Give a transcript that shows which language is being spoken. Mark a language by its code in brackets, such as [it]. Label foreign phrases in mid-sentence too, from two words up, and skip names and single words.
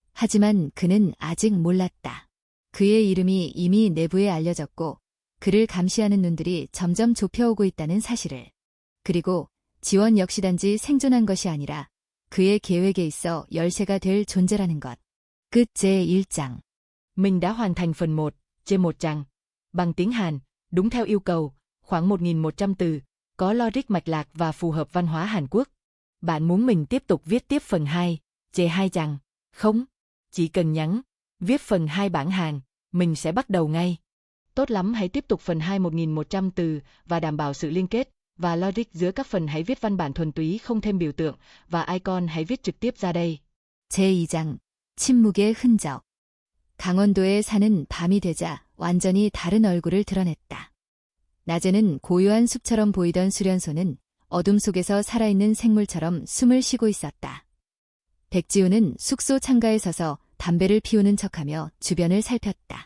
[ko] 하지만 그는 아직 몰랐다. 그의 이름이 이미 내부에 알려졌고 그를 감시하는 눈들이 점점 좁혀오고 있다는 사실을. 그리고 지원 역시 단지 생존한 것이 아니라 그의 계획에 있어 열쇠가 될 존재라는 것. 끝 제1장. [vi] Mình đã hoàn thành phần 1, trên 1 trang. Bằng tiếng Hàn, đúng theo yêu cầu, khoảng 1.100 từ, có logic mạch lạc và phù hợp văn hóa Hàn Quốc. Bạn muốn mình tiếp tục viết tiếp phần 2, trên 2 trang? Không, chỉ cần nhắn, viết phần 2 bản Hàn, mình sẽ bắt đầu ngay. Tốt lắm, hãy tiếp tục phần 2 1.100 từ và đảm bảo sự liên kết và logic giữa các phần. Hãy viết văn bản thuần túy không thêm biểu tượng và icon, hãy viết trực tiếp ra đây. [ko] 제2장. 침묵의 흔적. 강원도에 사는 밤이 되자 완전히 다른 얼굴을 드러냈다. 낮에는 고요한 숲처럼 보이던 수련소는 어둠 속에서 살아있는 생물처럼 숨을 쉬고 있었다. 백지우는 숙소 창가에 서서 담배를 피우는 척하며 주변을 살폈다.